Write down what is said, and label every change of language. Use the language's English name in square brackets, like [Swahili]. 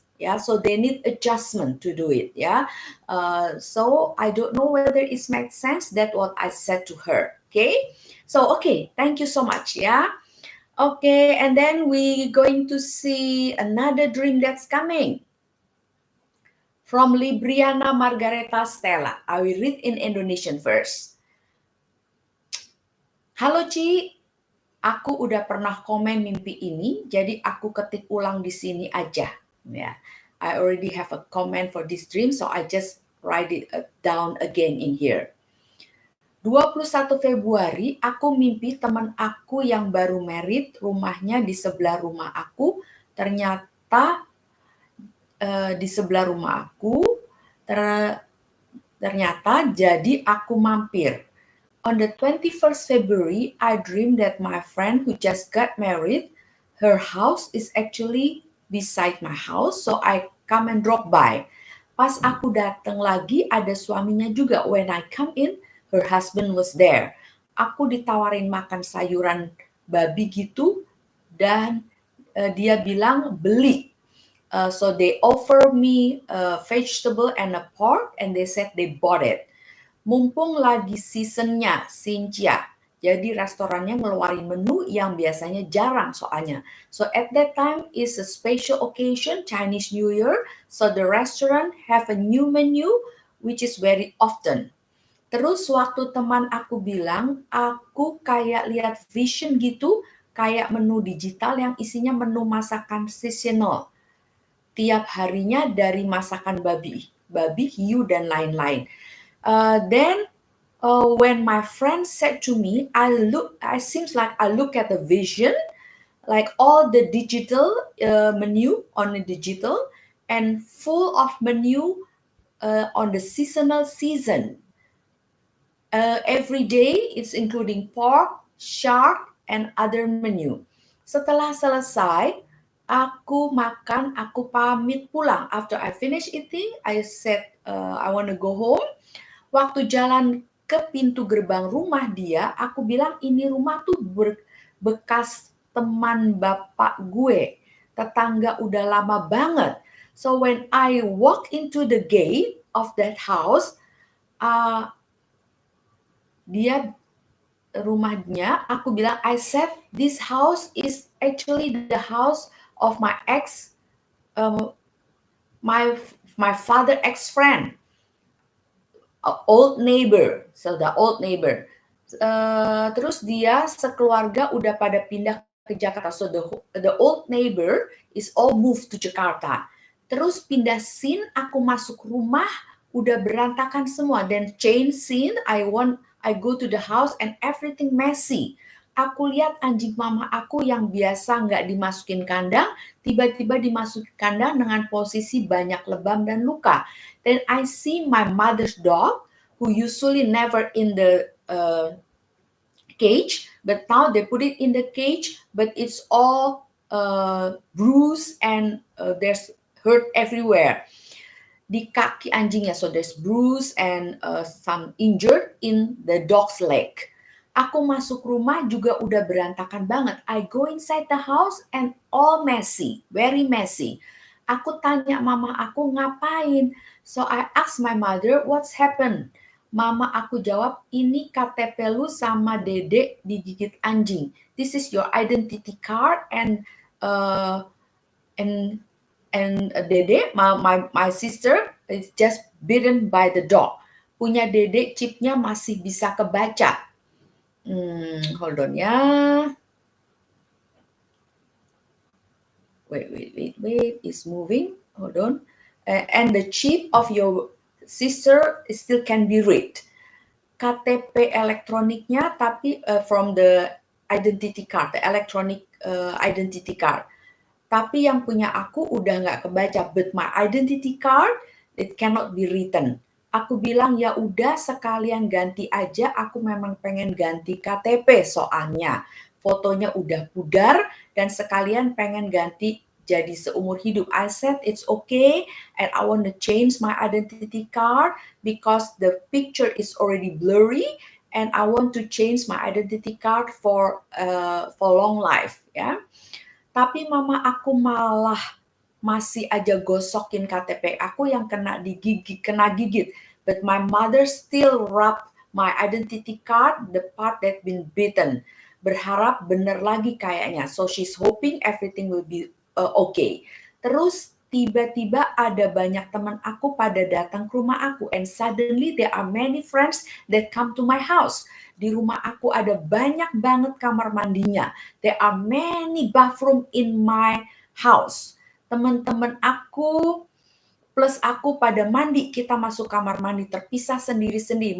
[English] Yeah, so they need adjustment to do it. Yeah, so I don't know whether it makes sense, that what I said to her. Okay, so okay, thank you so much. Yeah, okay, and then we going to see another dream that's coming from Libriana Margareta Stella. I will read in Indonesian first. [Indonesian] Halo Ci, aku udah pernah komen mimpi ini, jadi aku ketik ulang di sini aja. [English] Ya, I already have a comment for this dream, so I just write it down again in here. [Indonesian] 21 Februari, aku mimpi teman aku yang baru married, rumahnya di sebelah rumah aku. Ternyata di sebelah rumah aku, ternyata jadi aku mampir. [English] On the 21st February, I dreamed that my friend who just got married, her house is actually beside my house, so I come and drop by. [Indonesian] Pas aku datang lagi, ada suaminya juga. [English] When I come in, her husband was there. [Indonesian] Aku ditawarin makan sayuran babi gitu, dan dia bilang beli. [English] So they offer me a vegetable and a pork, and they said they bought it. [Indonesian] Mumpung lagi seasonnya Xinjia, jadi restorannya ngeluarin menu yang biasanya jarang soalnya. [English] So at that time is a special occasion, Chinese New Year, so the restaurant have a new menu which is very often. [Indonesian] Terus waktu teman aku bilang, aku kayak lihat vision gitu, kayak menu digital yang isinya menu masakan seasonal. Tiap harinya dari masakan babi, hiu dan lain-lain. [English] Then when my friend said to me, I seems like I look at the vision, like all the digital menu on the digital, and full of menu on the seasonal season. Every day it's including pork, shark, and other menu. [Indonesian] Setelah selesai, aku makan, aku pamit pulang. [English] After I finish eating, I said I want to go home. [Indonesian] Waktu jalan ke pintu gerbang rumah dia, aku bilang ini rumah tuh bekas teman bapak gue. Tetangga udah lama banget. [English] So when I walk into the gate of that house, [Indonesian] rumahnya, aku bilang, [English] I said this house is actually the house of my ex, my father ex-friend. Old neighbor, so the old neighbor. [Indonesian] Terus dia sekeluarga udah pada pindah ke Jakarta, [English] so the old neighbor is all moved to Jakarta. [Indonesian] Terus pindah scene, aku masuk rumah, udah berantakan semua. [English] Then change scene, I go to the house and everything messy. [Indonesian] Aku lihat anjing mama aku yang biasa nggak dimasukin kandang, tiba-tiba dimasukin kandang dengan posisi banyak lebam dan luka. [English] Then I see my mother's dog, who usually never in the cage, but now they put it in the cage, but it's all bruised and there's hurt everywhere. [Indonesian] Di kaki anjingnya, [English] so there's bruise and some injured in the dog's leg. [Indonesian] Aku masuk rumah juga udah berantakan banget. [English] I go inside the house and all messy, very messy. [Indonesian] Aku tanya mama aku ngapain. [English] So I asked my mother what's happened. [Indonesian] Mama aku jawab, ini KTP lu sama dedek digigit anjing. [English] This is your identity card uh, and dede, my sister is just bitten by the dog. [Indonesian] Punya dede chipnya masih bisa kebaca. [English] Hold on ya. Wait, it's moving. Hold on. And the chip of your sister still can be read. [Indonesian] KTP elektroniknya tapi [English] from the identity card, the electronic identity card. [Indonesian] Tapi yang punya aku udah nggak kebaca, [English] but my identity card, it cannot be written. [Indonesian] Aku bilang, ya udah sekalian ganti aja, aku memang pengen ganti KTP soalnya. Fotonya udah pudar, dan sekalian pengen ganti jadi seumur hidup. [English] I said, it's okay, and I want to change my identity card, because the picture is already blurry, and I want to change my identity card for long life, ya. [Indonesian] Tapi mama aku malah masih aja gosokin KTP aku yang kena gigit. [English] But my mother still wrap my identity card, the part that been bitten. [Indonesian] Berharap bener lagi kayaknya. [English] So she's hoping everything will be okay. [Indonesian] Terus tiba-tiba ada banyak teman aku pada datang ke rumah aku. [English] And suddenly there are many friends that come to my house. [Indonesian] Di rumah aku ada banyak banget kamar mandinya. [English] There are many bathroom in my house. [Indonesian] Teman-teman aku plus aku pada mandi, kita masuk kamar mandi terpisah sendiri-sendiri.